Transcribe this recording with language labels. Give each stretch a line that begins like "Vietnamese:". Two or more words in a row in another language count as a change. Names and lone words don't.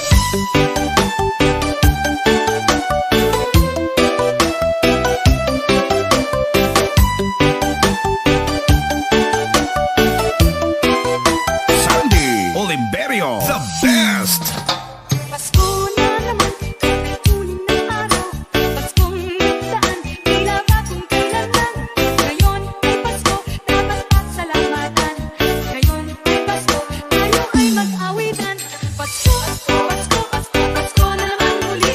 English: Sandy Oliverio, the best.
Filipino: Pasko na naman, kahit huli ng araw. Paskong nagdaan, tila ba kung kailan lang. Ngayon ay Pasko, dapat pasalamatan. Ngayon ay Pasko, tayo ay mag-awitan. Pasko, Pasko, Pasko, Pasko na naman muli.